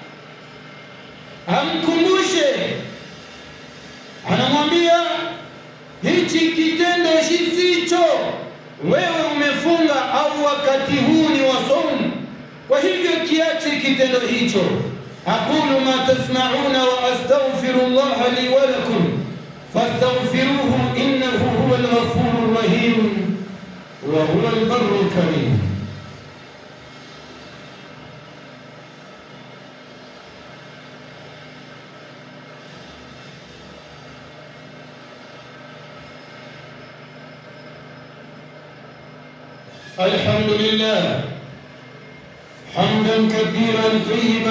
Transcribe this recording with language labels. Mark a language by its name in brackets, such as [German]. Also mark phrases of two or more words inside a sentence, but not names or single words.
[Swahili] Amkumbushe, anamwambia hichi kitendo sicho, wewe umefunga au wakati huu ni wa saumu, kwa hivyo kiache kitendo hicho. [Arabic] أقول ما تسمعون وأستغفر الله لي ولكم فاستغفروه إنه هو الغفور الرحيم وهو البر الكريم. الحمد لله حمدا كثيرا طيبا